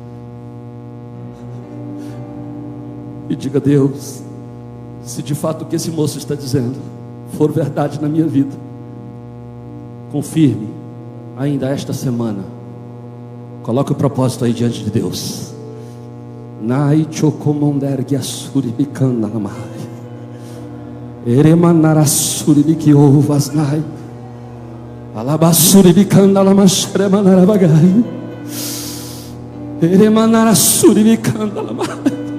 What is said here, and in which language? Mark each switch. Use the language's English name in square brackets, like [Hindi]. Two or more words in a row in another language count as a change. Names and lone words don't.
[Portuguese] E diga: Deus, se de fato o que esse moço está dizendo for verdade na minha vida, confirme ainda esta semana. Coloque o propósito aí diante de Deus. Nai chocomondergue asuribicanda namai. Eremanarasuribique ovas nai. Alabasuribicanda lamasremanarabagai. Eremanarasuribicanda namai.